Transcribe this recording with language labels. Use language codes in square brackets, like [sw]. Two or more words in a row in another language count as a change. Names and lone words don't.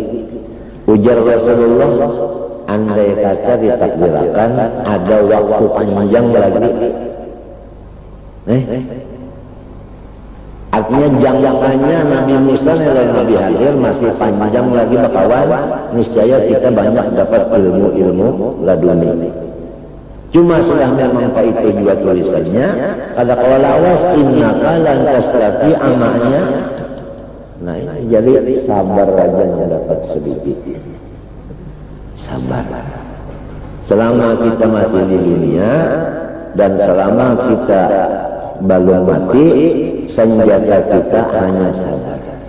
[id] Ujar Rasulullah, andai kata ditakdirkan ada waktu panjang lagi, artinya jangkanya Nabi Musa dan Nabi Hadir masih panjang lagi bakawan, niscaya kita banyak dapat ilmu-ilmu laduni. [bjn] Cuma sudah memang itu juga tulisannya, kada kawal awas [ar] إنك لن تستطيع معي. [id] Nah ini jadi sabar aja yang dapat sedikit. Sabar. Selama kita masih di dunia dan selama kita belum mati, senjata kita hanya sabar.